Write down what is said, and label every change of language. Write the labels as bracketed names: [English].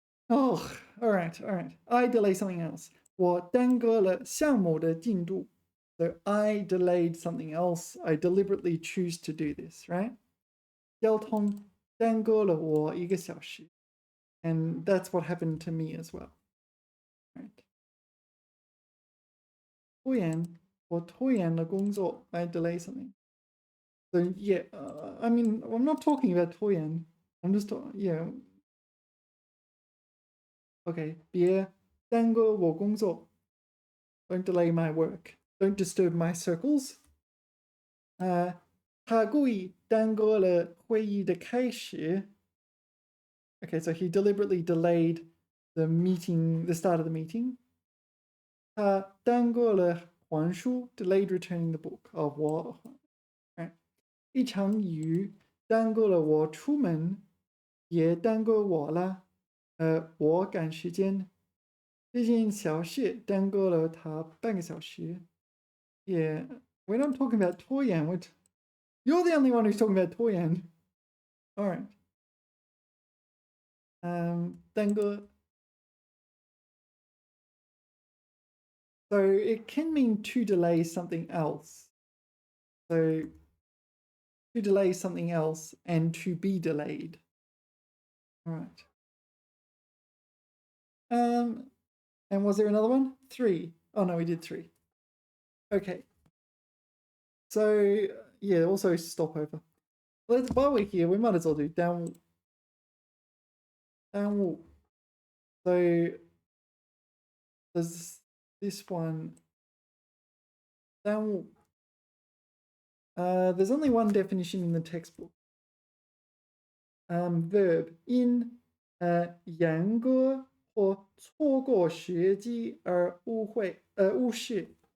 [English] Oh, all right. I delay something else. [Chinese] 我耽搁了项目的进度. [English] So I delayed something else. I deliberately choose to do this, right? [Chinese] 交通耽搁了我1个小时. [English] And that's what happened to me as well. Right. [Chinese] 拖延，我拖延了工作 [English] I delay something. So yeah, I mean, I'm not talking about 拖延. I'm just yeah. [Chinese] Okay, 别耽搁我工作. [English] Don't delay my work. Don't disturb my circles. [Chinese] 他故意耽搁了会议的开始. [English] Okay, so he deliberately delayed the meeting, the start of the meeting. [Chinese] 他耽搁了还书 [English] delayed returning the book. 我 right. [Chinese] 一场雨耽搁了我出门，也耽搁我了。我赶时间。这件小事耽搁了他半个小时。 [English] Yeah, we're not talking about 拖延. You're the only one who's talking about 拖延. All right. [Chinese] 耽搁. [English] So it can mean to delay something else. So to delay something else and to be delayed. All right. And was there another one? 3. Oh no, we did 3. Okay. So yeah, also stopover. While we're here, we might as well do down. So there's this one. Down. There's only one definition in the textbook. [Chinese] Verb in 严格或错过时机而误事.